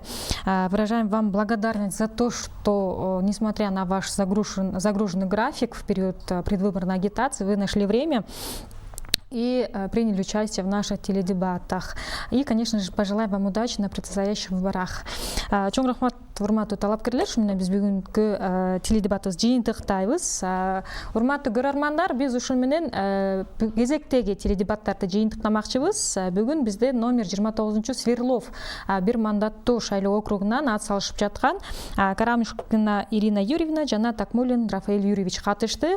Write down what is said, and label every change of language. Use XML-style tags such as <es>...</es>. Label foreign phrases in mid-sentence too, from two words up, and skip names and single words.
<ru>Выражаем вам благодарность за то, что, несмотря на ваш загруженный график в период предвыборной агитации, вы нашли время и приняли участие в наших теледебатах. И, конечно же, пожелаем вам удачи на предстоящих выборах.</ru> <ky>Чоң рахмат, урматтуу талапкерлер, ушу менен биз бүгүнкү теледебатыбыз жыйынтыктайбыз. Урматтуу көрөрмандар, биз ушу менен кезектеги теледебаттарды жыйынтыктамакчыбыз. Бүгүн бизде номер 29 Сверлов бир мандаттуу шайлоо округунан ат салышып жаткан Карамушкина Ирина Юрьевна жана Такмулин Рафаэль Юрьевич катышты.</ky>